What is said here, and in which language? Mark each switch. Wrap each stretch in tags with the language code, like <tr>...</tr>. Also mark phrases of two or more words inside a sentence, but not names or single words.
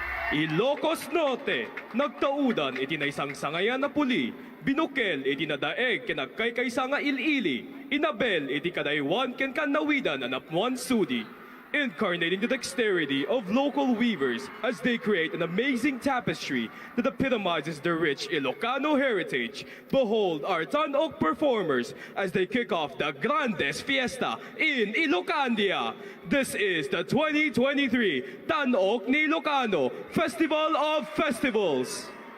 <ilo>Ilocos Norte, nagtaudan iti naisang sangayan na puli, binukel iti nadaeg kinagkaykaysa nga ilili, inabel iti kadaywan ken kanawidan anapwan sudi.</ilo> <en>Incarnating the dexterity of local weavers as they create an amazing tapestry that epitomizes the rich Ilocano heritage. Behold our Tan-Ok performers as they kick off the Grandes Fiesta in Ilocandia. This is the 2023 Tan-Ok ni Ilocano Festival of Festivals.</en>